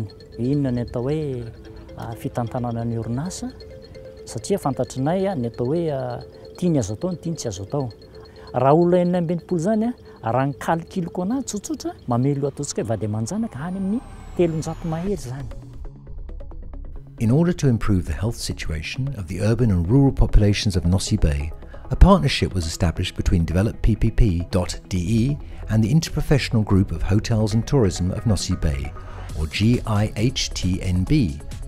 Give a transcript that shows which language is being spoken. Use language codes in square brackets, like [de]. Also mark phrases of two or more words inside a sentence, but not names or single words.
[mg] Inona ny atao hoe fitantanana ny orinasa satria fantatrinay ny atao hoe tiany azo atao, tiany tsy azo atao. Raha olona 420 zany raha ny calculko anazy tsotsotra mamelo ataontsika hoe vady aman-janaka any amin'ny 300 mahery zany. [en] In order to improve the health situation of the urban and rural populations of Nosy Be, a partnership was established between Develop PPP.de and the Interprofessional Group of Hotels and Tourism of Nosy Be, or GIHTNB.